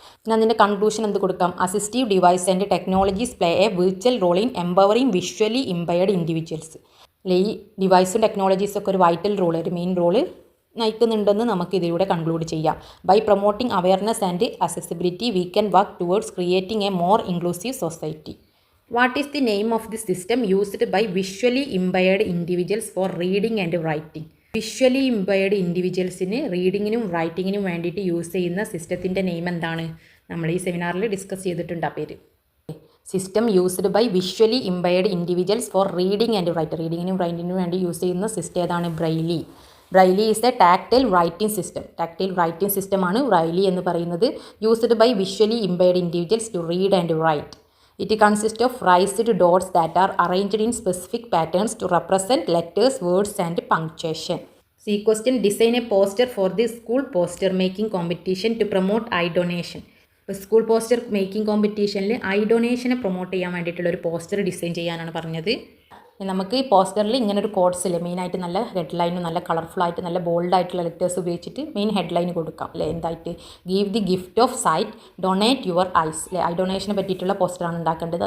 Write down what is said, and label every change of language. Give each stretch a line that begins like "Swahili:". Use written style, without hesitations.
Malayalam: പിന്നെ അതിൻ്റെ കൺക്ലൂഷൻ എന്ത് കൊടുക്കാം?
English: Assistive device and technologies play a virtual role in empowering visually impaired individuals.
Malayalam: ഈ ഡിവൈസും ടെക്നോളജീസൊക്കെ ഒരു വൈറ്റൽ റോൾ, ഒരു മെയിൻ റോള് നയിക്കുന്നുണ്ടെന്ന് നമുക്ക് ഇതിലൂടെ കൺക്ലൂഡ് ചെയ്യാം.
English: By promoting awareness and accessibility we can work towards creating a more inclusive society. What is the name of the system used by visually impaired individuals for reading and writing?
Malayalam: Visually impaired ഇൻഡിവിജ്വൽസിന് റീഡിങ്ങിനും റൈറ്റിങ്ങിനും വേണ്ടിയിട്ട് use ചെയ്യുന്ന സിസ്റ്റത്തിൻ്റെ name എന്താണ്? നമ്മൾ ഈ സെമിനാറിൽ discuss ചെയ്തിട്ടുണ്ട് ആ പേര്.
English: System used by visually impaired individuals for reading and writing.
Malayalam: റീഡിങ്ങിനും റൈറ്റിങ്ങിനും വേണ്ടി യൂസ് ചെയ്യുന്ന സിസ്റ്റം ഏതാണ്? Braille.
English: Braille is a tactile writing system.
Malayalam: Tactile writing സിസ്റ്റമാണ് ബ്രെയിലി എന്ന് പറയുന്നത്.
English: Used by visually impaired individuals to read and write. It consists of raised dots that are arranged in specific patterns to represent letters, words and punctuation. See question, design a poster for the school poster making competition to promote eye donation.
Malayalam: School poster making കോമ്പറ്റീഷനിൽ I ഡൊണേഷനെ promote ചെയ്യാൻ വേണ്ടിയിട്ടുള്ളൊരു poster design ചെയ്യാനാണ് പറഞ്ഞത്. നമുക്ക് ഈ പോസ്റ്ററിൽ ഇങ്ങനൊരു codes ഇല്ലേ, മെയിനായിട്ട് നല്ല ഹെഡ്ലൈനും നല്ല കളർഫുള്ളായിട്ട് നല്ല ബോൾഡായിട്ടുള്ള ലെറ്റേഴ്സ് ഉപയോഗിച്ചിട്ട് മെയിൻ ഹെഡ്ലൈൻ കൊടുക്കാം അല്ലേ. എന്തായിട്ട്?
English: give the gift of sight, donate your eyes
Malayalam: അല്ലേ. ഐ ഡൊണേഷനെ പറ്റിയിട്ടുള്ള പോസ്റ്ററാണ് ഉണ്ടാക്കേണ്ടത്.